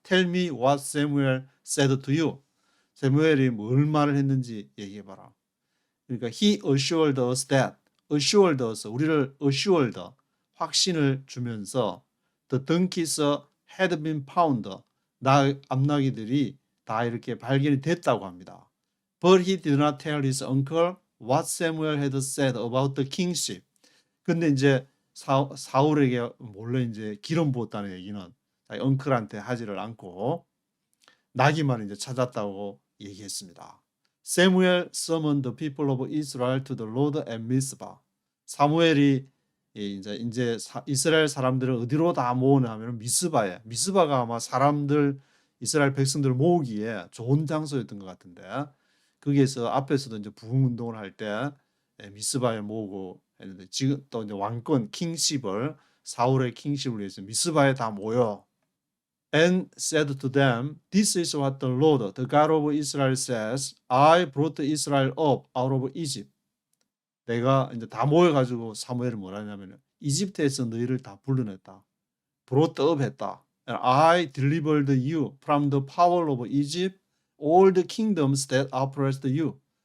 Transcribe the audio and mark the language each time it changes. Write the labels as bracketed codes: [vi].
[en] Tell me what Samuel said to you. [ko] 사무엘이 뭘 말을 했는지 얘기해봐라. 그러니까 [en] he assured us that, assured us, [ko] 우리를 [en] assured, [ko] 확신을 주면서 [en] the donkeys had been found, [ko] 암나기들이 다 이렇게 발견이 됐다고 합니다. [en] But he did not tell his uncle what Samuel had said about the kingship. [ko] 근데 이제 사울에게 몰래 이제 기름 부었다는 얘기는 자기 언클한테 하지를 않고 나귀만 이제 찾았다고 얘기했습니다. [en] Samuel summoned the people of Israel to the Lord at Mizpah. [ko] 사무엘이 이제 이스라엘 사람들을 어디로 다 모으냐면 미스바에. 미스바가 아마 이스라엘 백성들을 모으기에 좋은 장소였던 것 같은데 거기에서 앞에서도 이제 부흥 운동을 할 때 미스바에 모으고 했는데 지금 또 이제 왕권 킹십을 사울의 킹십을 위해서 미스바에 다 모여 [en] and said to them, This is what the Lord, the God of Israel says, I brought Israel up out of Egypt. [ko] 내가 이제 다 모여가지고 사무엘이 뭐라 하냐면 이집트에서 너희를 다 불러냈다. [en] brought up [ko] 했다. [en] And I delivered you from the power of Egypt, all the kingdoms that oppressed you.